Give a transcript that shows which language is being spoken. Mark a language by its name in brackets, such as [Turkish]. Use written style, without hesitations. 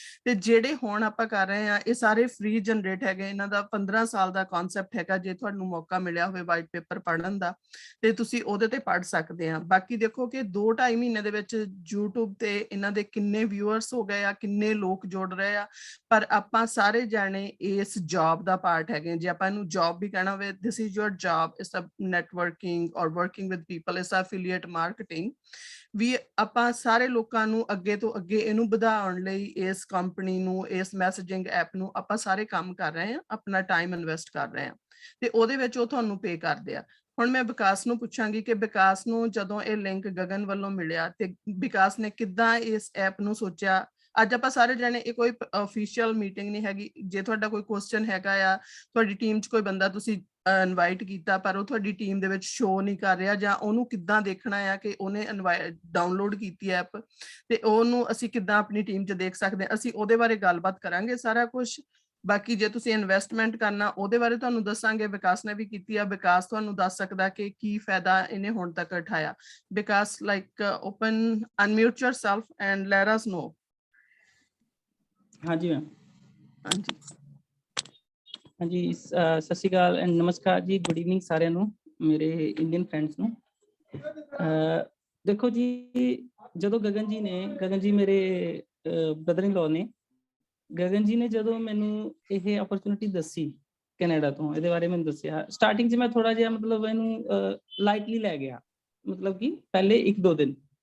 [Punjabi] ਤੇ ਜਿਹੜੇ ਹੁਣ ਆਪਾਂ ਕਰ ਰਹੇ ਆ ਇਹ ਸਾਰੇ ਫ੍ਰੀ ਜਨਰੇਟ ਹੈਗੇ। ਇਹਨਾਂ ਦਾ 15 ਸਾਲ ਦਾ ਕਨਸੈਪਟ ਹੈਗਾ। ਜੇ ਤੁਹਾਨੂੰ ਮੌਕਾ ਮਿਲਿਆ ਹੋਵੇ ਵਾਈਟ ਪੇਪਰ ਪੜ੍ਹਨ ਦਾ ਤੇ ਤੁਸੀਂ ਉਹਦੇ ਤੇ ਪੜ੍ਹ ਸਕਦੇ ਆ। ਬਾਕੀ ਦੇਖੋ ਕਿ 2-2.5 ਮਹੀਨੇ ਦੇ ਵਿੱਚ YouTube ਤੇ ਇਹਨਾਂ ਦੇ ਕਿੰਨੇ ਵਿਊਅਰਸ ਹੋ ਗਏ ਆ, ਕਿੰਨੇ ਲੋਕ ਜੁੜ ਰਹੇ ਆ। ਪਰ ਆਪਾਂ ਸਾਰੇ ਜਾਣੇ ਇਸ ਜੌਬ ਦਾ ਪਾਰਟ ਹੈਗੇ। ਜੇ ਆਪਾਂ ਇਹਨੂੰ ਜੌਬ ਵੀ ਕਹਿਣਾ ਹੋਵੇ, [English] this is your job, it's a networking or working with people, it's affiliate marketing। [Punjabi] ਵੀ ਆਪਾਂ ਸਾਰੇ ਲੋਕਾਂ ਨੂੰ ਅੱਗੇ ਤੋਂ ਅੱਗੇ ਇਹਨੂੰ ਵਧਾਉਣ ਲਈ ਇਸ ਕੰਪਨੀ ਨੂੰ, ਇਸ ਮੈਸੇਜਿੰਗ ਐਪ ਨੂੰ ਆਪਾਂ ਸਾਰੇ ਕੰਮ ਕਰ ਰਹੇ ਆ, ਆਪਣਾ ਟਾਈਮ ਇਨਵੈਸਟ ਕਰ ਰਹੇ ਆ ਤੇ ਉਹਦੇ ਵਿੱਚ ਉਹ ਤੁਹਾਨੂੰ ਪੇ ਕਰਦੇ ਆ। ਹੁਣ ਮੈਂ ਵਿਕਾਸ ਨੂੰ ਪੁੱਛਾਂਗੀ ਕਿ ਵਿਕਾਸ ਨੂੰ ਜਦੋਂ ਇਹ ਲਿੰਕ ਗਗਨ ਵੱਲੋਂ ਮਿਲਿਆ ਤੇ ਵਿਕਾਸ ਨੇ ਕਿੱਦਾਂ ਇਸ ਐਪ ਨੂੰ ਸੋਚਿਆ। ਅੱਜ ਆਪਾਂ ਸਾਰੇ ਜਾਣੇ, ਇਹ ਕੋਈ ਅਫੀਸ਼ੀਅਲ ਮੀਟਿੰਗ ਨਹੀਂ ਹੈਗੀ। ਜੇ ਤੁਹਾਡਾ ਕੋਈ ਕੁਐਸਚਨ ਹੈਗਾ ਆ, ਤੁਹਾਡੀ ਟੀਮ 'ਚ ਕੋਈ ਬੰਦਾ ਤੁਸੀਂ ਇਨਵਾਈਟ ਕੀਤਾ ਪਰ ਉਹ ਤੁਹਾਡੀ ਟੀਮ ਦੇ ਵਿੱਚ ਸ਼ੋ ਨਹੀਂ ਕਰ ਰਿਹਾ, ਜਾਂ ਉਹਨੂੰ ਕਿੱਦਾਂ ਦੇਖਣਾ ਆ ਕਿ ਉਹਨੇ ਡਾਊਨਲੋਡ ਕੀਤੀ ਐਪ ਤੇ ਉਹਨੂੰ ਅਸੀਂ ਕਿੱਦਾਂ ਆਪਣੀ ਟੀਮ 'ਚ ਦੇਖ ਸਕਦੇ ਹਾਂ, ਅਸੀਂ ਉਹਦੇ ਬਾਰੇ ਗੱਲਬਾਤ ਕਰਾਂਗੇ ਸਾਰਾ ਕੁਝ। ਬਾਕੀ ਜੇ ਤੁਸੀਂ ਇਨਵੈਸਟਮੈਂਟ ਕਰਨਾ ਉਹਦੇ ਬਾਰੇ ਤੁਹਾਨੂੰ ਦੱਸਾਂਗੇ, ਵਿਕਾਸ ਨੇ ਵੀ ਕੀਤੀ ਆ। ਵਿਕਾਸ ਤੁਹਾਨੂੰ ਦੱਸ ਸਕਦਾ ਕਿ ਕੀ ਫਾਇਦਾ ਇਹਨੇ ਹੁਣ ਤੱਕ ਉਠਾਇਆ। [English] Vikas like open unmute yourself and let us know। [Punjabi] ਹਾਂਜੀ ਮੈਮ। ਹਾਂਜੀ ਹਾਂਜੀ, ਸਤਿ ਸ਼੍ਰੀ ਅਕਾਲ ਐਂਡ ਨਮਸਕਾਰ ਜੀ, ਗੁੱਡ ਈਵਨਿੰਗ ਸਾਰਿਆਂ ਨੂੰ, ਮੇਰੇ ਇੰਡੀਅਨ ਫਰੈਂਡਸ ਨੂੰ। ਦੇਖੋ ਜੀ, ਜਦੋਂ ਗਗਨ ਜੀ ਮੇਰੇ ਬ੍ਰਦਰ ਇਨ ਲਾਅ ਨੇ, ਗਗਨ ਜੀ ਨੇ ਜਦੋਂ ਮੈਨੂੰ ਇਹ ਓਪਰਚੁਨਿਟੀ ਦੱਸੀ ਕੈਨੇਡਾ ਤੋਂ, ਇਹਦੇ ਬਾਰੇ ਮੈਨੂੰ ਦੱਸਿਆ, ਸਟਾਰਟਿੰਗ 'ਚ ਮੈਂ ਥੋੜਾ ਜਿਹਾ ਮਤਲਬ ਇਹਨੂੰ ਲਾਈਟਲੀ ਲੈ ਗਿਆ, ਮਤਲਬ ਕਿ ਪਹਿਲੇ 1-2 ਦਿਨ।